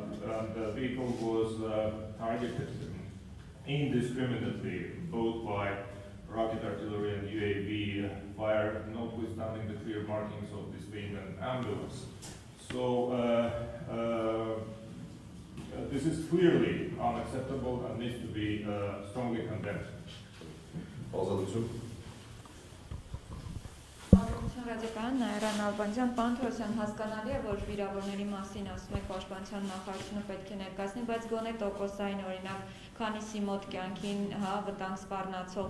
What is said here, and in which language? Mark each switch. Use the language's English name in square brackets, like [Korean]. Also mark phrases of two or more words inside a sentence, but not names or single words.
[English] And the vehicle was targeted indiscriminately, both by rocket artillery and UAV fire, notwithstanding the clear markings of this being an ambulance. So this is clearly unacceptable and needs to be strongly condemned. [Armenian] Ռադիկան Նայրան Ալբանյան, պարոն Թորոսյան, հասկանալի է, որ վիրավորների մասին ասում եք պաշտպանության նախարարությունը պետք է ներկայացնի, բայց գոնե տոկոսային օրինակ քանիսի մոտ կյանքին վտանգ սպառնացող